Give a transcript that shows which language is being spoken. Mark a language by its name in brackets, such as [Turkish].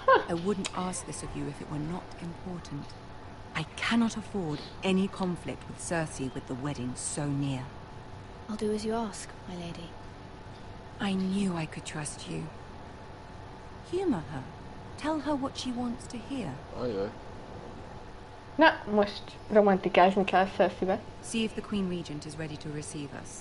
[English] I wouldn't ask this of you if it were not important. I cannot afford any conflict with Cersei with the wedding so near. I'll do as you ask, my lady. I knew I could trust you. Humor her. Tell her what she wants to hear. [Hungarian] Ajaj. Na, most romantikázni kell Cerseibe. [English] See if the Queen Regent is ready to receive us.